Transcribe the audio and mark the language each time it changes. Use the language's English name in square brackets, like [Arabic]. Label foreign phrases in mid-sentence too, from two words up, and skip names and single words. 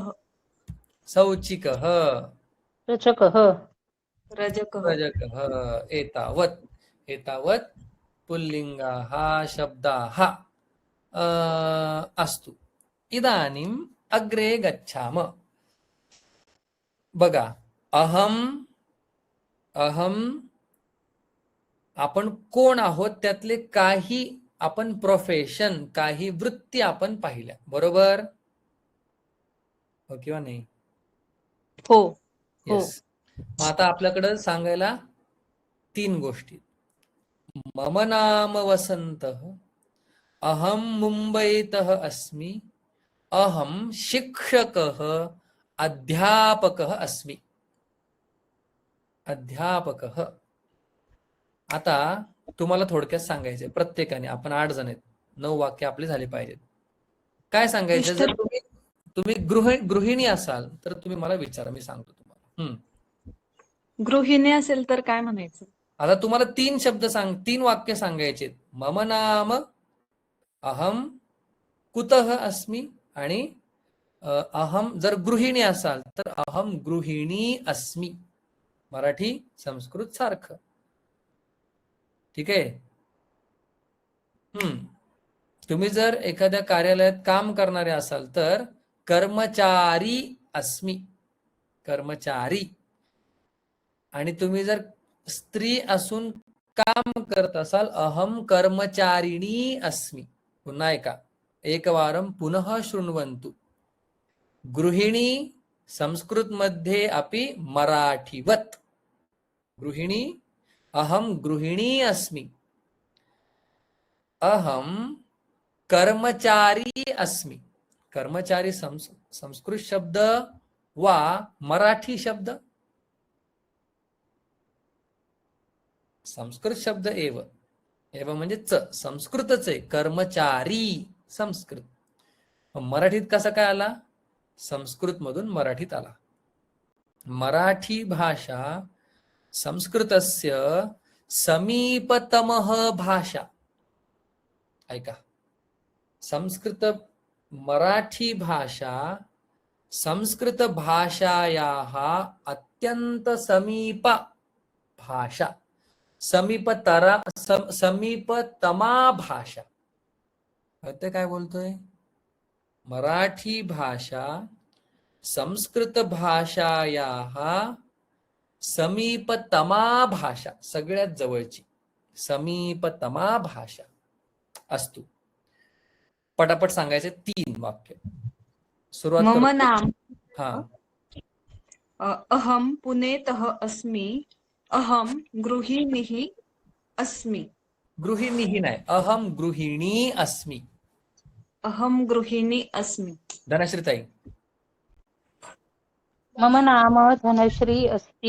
[Sanskrit] सौचिकः. रचकः. रजकः रजकः. एतावत् पुल्लिंगाः शब्दाः अस्तु. इदानीम् अग्रे गच्छाम. [Marathi] बघा अहम आपण कोण आहोत त्यातले काही आपण प्रोफेशन, काही वृत्ती आपण पाहिल्या. बरोबर हो किंवा नाही? हो. येस. मग आता आपल्याकडे सांगायला 3 गोष्टी. [Sanskrit] मम नाम वसंतः. अहम मुंबईतः अस्मि. अहम शिक्षकः अध्यापकः अस्मि. अध्यापकः. [Marathi] आता तुम्हाला थोडक्यात सांगायचे. प्रत्येकाने आपण 8 जण आहेत. 9 वाक्य आपले झाले पाहिजेत. काय सांगायचं? जर तुम्ही गृहिणी असाल तर तुम्ही मला विचारा, मी सांगतो तुम्हाला. गृहिणी असेल तर काय म्हणायचं? आता तुम्हाला 3 वाक्य सांगायचे. [Sanskrit] मम नाम, अहम कुतः अस्मि आणि अहम. [Marathi] जर गृहिणी असाल तर [Sanskrit] अहम गृहिणी अस्मि. [Marathi] मराठी संस्कृत सारखं. ठीक आहे. तुम्ही जर एखाद्या कार्यालयात काम करणारे असाल तर [Sanskrit] कर्मचारी अस्मि, [Marathi] कर्मचारी. आणि तुम्ही जर स्त्री असून काम करत असाल [Sanskrit] अहम कर्मचारिणी अस्मि. [Marathi] पुन्हा एका [Sanskrit] एकवारं पुनः शृण्वन्तु. गृहिणी [Marathi] संस्कृत मध्ये [Sanskrit] अपि मराठीवत. गृहिणी अहम गृहिणी अस्मि. अहम कर्मचारी अस्मि. कर्मचारी संस्कृत शब्द वा मराठी शब्द? संस्कृत शब्द एव. [Marathi] एव म्हणजे संस्कृतच आहे. कर्मचारी संस्कृत. मराठीत कसा काय आला? संस्कृत मधून मराठीत आला. [Sanskrit] मराठी भाषा संस्कृतस्य समीपतमः भाषा. ऐका, संस्कृत मराठी भाषा संस्कृत भाषायाः अत्यंत समीप भाषा, समीपतमा भाषा. [Marathi] ते काय बोलतोय? [Sanskrit] मराठी भाषा संस्कृत भाषायाः समीपतमा भाषा, [Marathi] सगळ्यात जवळची [Sanskrit] समीपतमा भाषा [Marathi] असतो. पटापट सांगायचे 3 वाक्य. सुरुवात [Sanskrit] मम [Marathi] करू. [Sanskrit] नाम [Marathi] हा, [Sanskrit] अहम पुणेतः अस्मि. अहम गृहिणीः अस्मि. गृहिणी नाही, अहम गृहिणी अस्मि. अहम गृहिणी अस्मि. धनश्रीताई. मम नाम धनश्री अस्ति.